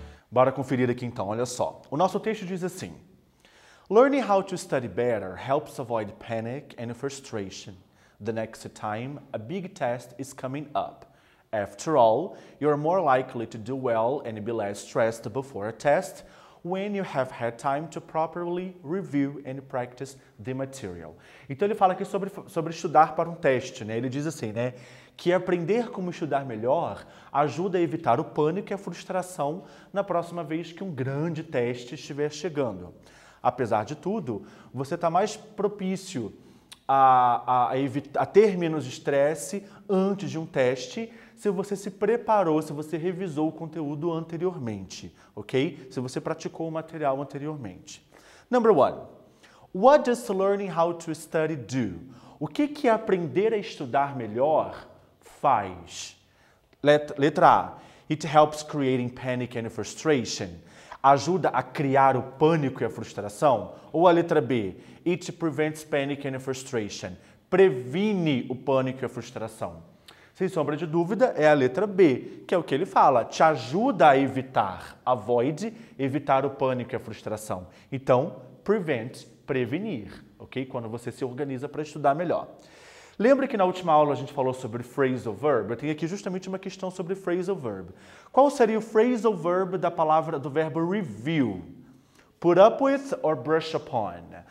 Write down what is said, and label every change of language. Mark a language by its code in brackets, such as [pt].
[pt] Bora conferir aqui então, olha só. O nosso texto diz assim: [en] Learning how to study better helps avoid panic and frustration the next time a big test is coming up. After all, you are more likely to do well and be less stressed before a test when you have had time to properly review and practice the material. [pt] Então ele fala aqui sobre estudar para um teste, né? Ele diz assim, né? Que aprender como estudar melhor ajuda a evitar o pânico e a frustração na próxima vez que um grande teste estiver chegando. Apesar de tudo, você está mais propício a ter menos estresse antes de um teste se você se preparou, se você revisou o conteúdo anteriormente, ok? Se você praticou o material anteriormente. [en] Number 1. What does learning how to study do? [pt] O que aprender a estudar melhor faz? Letra A. [en] It helps creating panic and frustration. [pt] Ajuda a criar o pânico e a frustração? Ou a letra B? [en] It prevents panic and frustration. [pt] Previne o pânico e a frustração. Sem sombra de dúvida, é a letra B, que é o que ele fala. Te ajuda a evitar, avoid, evitar o pânico e a frustração. Então, prevent, prevenir, ok? Quando você se organiza para estudar melhor. Lembra que na última aula a gente falou sobre phrasal verb? Eu tenho aqui justamente uma questão sobre phrasal verb. Qual seria o phrasal verb do verbo review? [en] Put up with or brush upon?